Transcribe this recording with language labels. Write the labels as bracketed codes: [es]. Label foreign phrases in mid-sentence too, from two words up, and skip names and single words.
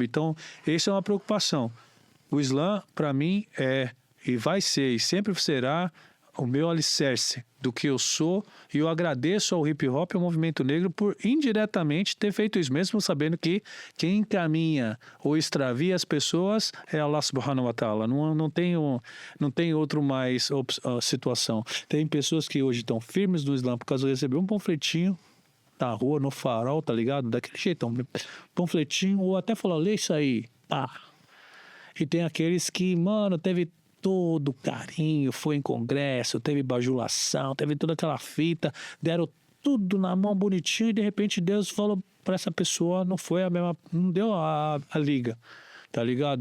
[pt] Então, essa é uma preocupação. O Islã, para mim, é e vai ser e sempre será o meu alicerce do que eu sou, e eu agradeço ao hip hop e ao movimento negro por indiretamente ter feito isso, mesmo sabendo que quem encaminha ou extravia as pessoas é [ar] الله سبحانه وتعالى. [pt] Não tem outro mais situação. Tem pessoas que hoje estão firmes no Islã por causa de receber um panfletinho na rua, no farol, tá ligado? Daquele jeitão, panfletinho, ou até falar, lê isso aí, pá. E tem aqueles que, mano, teve todo carinho, foi em congresso, teve bajulação, teve toda aquela fita, deram tudo na mão bonitinho e de repente Deus falou para essa pessoa, não foi a mesma, não deu a liga, tá ligado?